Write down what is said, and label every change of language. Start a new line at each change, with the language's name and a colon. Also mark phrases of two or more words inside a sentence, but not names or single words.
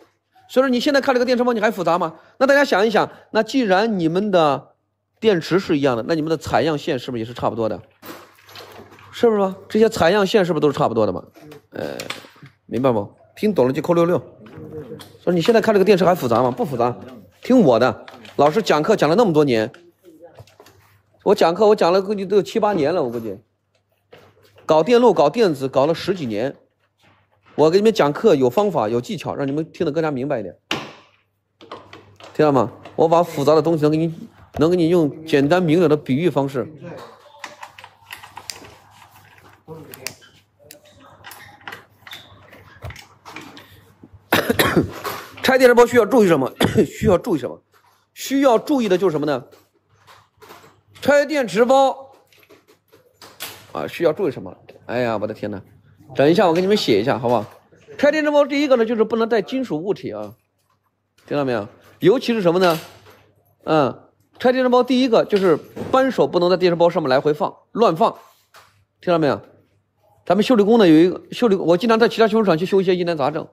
Chinese: 所以说你現在看這個電池包你還複雜嗎？那大家想一想，那既然你們的電池是一樣的，那你們的採樣線是不是也是差不多的？是不是嗎？這些採樣線是不是都是差不多的嘛？明白不？聽懂了就扣66。所以你現在看這個電池還複雜嗎？不複雜，聽我的，老師講課講了那麼多年，我講課我講了估計都有7、8年了，我估計搞電路搞電子搞了10幾年，我給你們講課有方法有技巧，讓你們聽得更加明白一點，聽到嗎？我把複雜的東西能給你用簡單明了的比喻方式。拆電池包需要注意什麼？需要注意什麼？需要注意的就是什麼呢？拆電池包啊，需要注意什麼？哎呀，我的天哪！等一下，我給你們寫一下，好不好？拆電池包第一個呢，就是不能帶金屬物體啊，聽到沒有？尤其是什麼呢？拆電池包第一個就是扳手不能在電池包上面來回放、亂放，聽到沒有？咱們修理工呢有一個修理，我經常在其他修理廠去修一些疑难雜症。